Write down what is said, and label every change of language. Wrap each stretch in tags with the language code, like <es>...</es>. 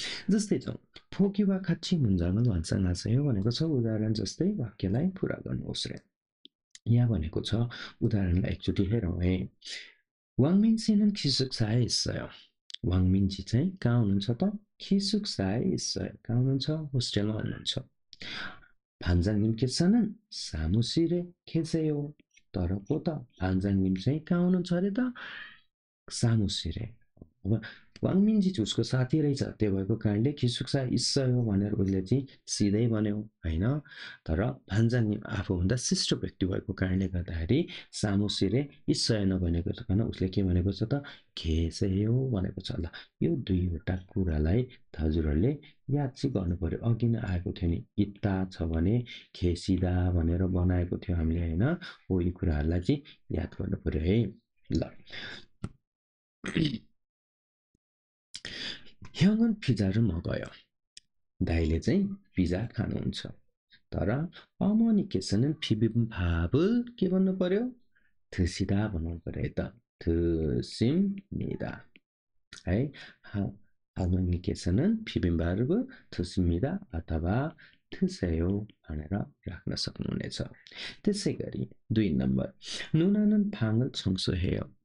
<ne>जस्तै जाउँ, फोकिवा खाची मुन्जामा भन्साङासयो भनेको छ उदाहरण जस्तै वाक्यलाई पुरा गर्नुहोस् रे। यहाँ भनेको छ उदाहरणलाई एकचोटि हेरौँ है।</ne> <ko>왕민 씨는 기숙사에 있어요.</ko> <ne>왕민지 चाहिँ कहाँ हुनुहुन्छ त?</ne> <ko>기숙사에 있어요.</ko> <ne>कहाँ हुनुहुन्छ? 호스텔मा हुनुहुन्छ.</ne> <ko>반장님께서는 사무실에 계세요.</ko> <ne>तर पो त 반장님 चाहिँ कहाँ हुनुहुन्छ अरे त?</ne> <ko>사무실에.</ko> <ne>अब वाङमिन्जी चाहिँ उसको साथी रहेछ, त्यो भएको कारणले</ne> <ko>기숙사 있어요</ko> <ne>भनेर उसले चाहिँ सिधै भन्यो होइन. तर भान्जाङनिम आफूभन्दा शिष्ट व्यक्ति भएको कारणले गर्दाखेरि सामुसिरे 있어요 नभनेको छ, कारण उसले के भनेको छ त?</ne> <ko>계세요</ko> <ne>भनेको छ. ल यो दुईवटा कुरालाई हजुरहरूले याद चाहिँ गर्नु पर्यो. अघि नै आएको थियो नि, इत्ता छ भने खेसिदा भनेर बनाएको थियो हामीले होइन. हो यी कुराहरूलाई चाहिँ याद गर्नु पर्यो है.</ne> <ko>ल 형은 피자를 먹어요.</ko> <ne>다이ले चाहिँ पिजा खानुहुन्छ. तर</ne> <ko>어머니께서는 비빔밥을</ko> <ne>के भन्नु पर्यो?</ne> <ko>드시다</ko> <ne>भन्नु पर्यो है त.</ne> <ko>드십니다.</ko> <ne>है.</ne> <ko>할머니께서는 비빔밥을 드십니다.</ko> <ne>अथवा</ne> <ko>드세요</ko> <ne>भनेर राख्न सक्नुहुनेछ. त्यसै गरी 2 नम्बर</ne> <ko>누나는 방을 청소해요.</ko>